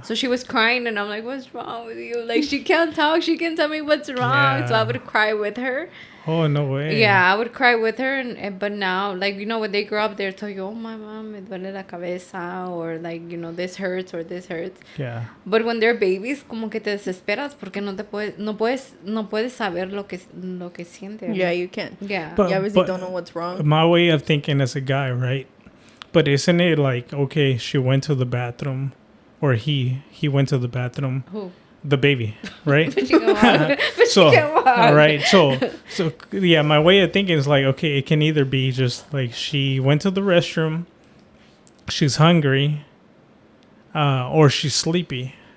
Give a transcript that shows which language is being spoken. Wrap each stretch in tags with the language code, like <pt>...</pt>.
<en>So she was crying and I'm like, what's wrong with you? Like, she can't talk. She can tell me what's wrong. So I Yeah. would cry with her. Oh, no way. Yeah, I would cry with her. But now, like, you know, when they grow up, they'll tell you, oh, my mom,</en> <es>me duele la cabeza.</es> <en>Or, like, you know, this hurts or this hurts. Yeah. But when they're babies,</en> <es>como que te desesperas porque no puedes saber lo que siente.</es> <en>Yeah, you can't. Yeah. But- You obviously don't know what's wrong. My way of thinking as a guy, right? But isn't it like, okay, she went to the bathroom, or he went to the bathroom, Who? the baby, right? But she can walk. But So, she can walk. right. So yeah, my way of thinking is like, okay, it can either be just like she went to the restroom, she's hungry, or she's sleepy.</en>